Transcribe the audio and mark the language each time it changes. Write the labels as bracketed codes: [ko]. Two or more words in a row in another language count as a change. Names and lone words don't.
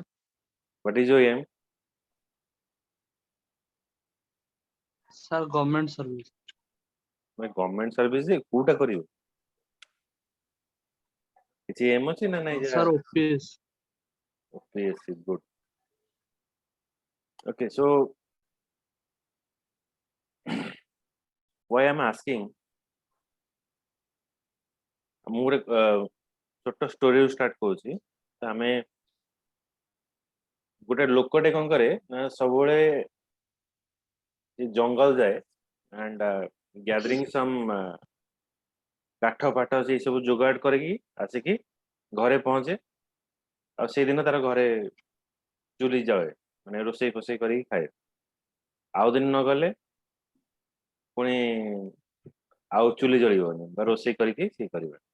[en] What is your aim Sir government service [or] ମାନେ [en] government service [or] କୋଉଟା କରିବ କିଛି ଏମ୍ ଅଛି ନା ନାଇଁ [en] Sir OPS OPSC good okay so why I'm asking [or] ମୁଁ ଗୋଟେ ଛୋଟ [en] story start [or] କରୁଛି ଆମେ ଗୋଟେ ଲୋକଟେ କଣ କରେ ନା ସବୁବେଳେ ଜଙ୍ଗଲ ଯାଏ [en] and gathering some [or] କାଠ ଫାଠ ସେଇ ସବୁ ଯୋଗାଡ଼ କରିକି ଆସିକି ଘରେ ପହଞ୍ଚେ ଆଉ ସେଇଦିନ ତାର ଘରେ ଚୁଲି ଜଳେ ମାନେ ରୋଷେଇ ଫୋଷେଇ କରିକି ଖାଏ ଆଉ ଦିନ ନ ଗଲେ ପୁଣି ଆଉ ଚୁଲି ଜଳିବନି ବା ରୋଷେଇ କରିକି ସିଏ କରିବ